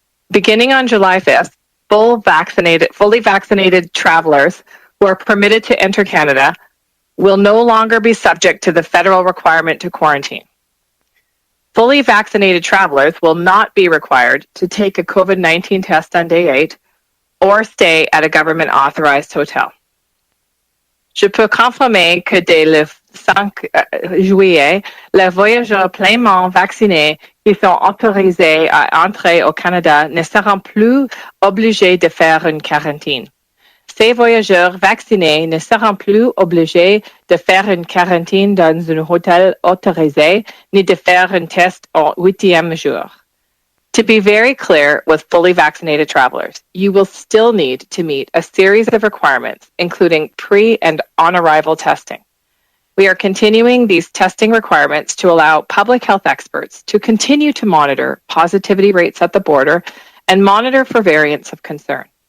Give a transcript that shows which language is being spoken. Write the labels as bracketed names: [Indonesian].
[English] Beginning on July 5th, fully vaccinated travelers who are permitted to enter Canada will no longer be subject to the federal requirement to quarantine. Fully vaccinated travelers will not be required to take a COVID-19 test on day 8 or stay at a government-authorized hotel. [French] Je peux confirmer que dès le 5 juillet, les voyageurs pleinement vaccinés qui sont autorisés à entrer au Canada ne seront plus obligés de faire une quarantaine. Ces voyageurs vaccinés ne seront plus obligés de faire une quarantaine dans un hôtel autorisé ni de faire un test au 8e jour. [English] To be very clear with fully vaccinated travelers, you will still need to meet a series of requirements, including pre- and on-arrival testing. We are continuing these testing requirements to allow public health experts to continue to monitor positivity rates at the border and monitor for variants of concern.